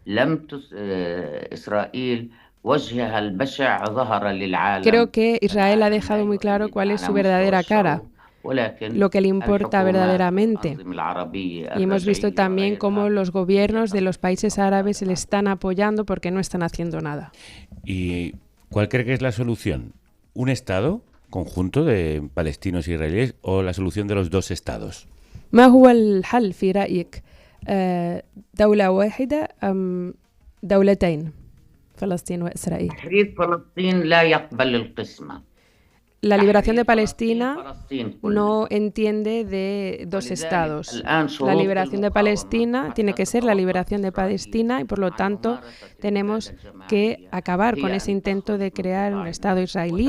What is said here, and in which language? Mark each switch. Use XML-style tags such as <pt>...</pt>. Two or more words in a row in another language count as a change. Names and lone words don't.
<es>Creo que Israel ha dejado muy claro cuál es su verdadera cara, lo que le importa verdaderamente. Y hemos visto también cómo los gobiernos de los países árabes le están apoyando porque no están haciendo nada. ¿Y cuál cree que es la solución? ¿Un Estado conjunto de palestinos e israelíes o la solución de los dos estados?</es> <ar>ما هو الحل في رأيك؟ دولة واحدة أم دولتين فلسطين وإسرائيل؟</ar> <es>La liberación de Palestina no entiende de dos estados. La liberación de Palestina tiene que ser la liberación de Palestina y por lo tanto tenemos que acabar con ese intento de crear un estado israelí.</es>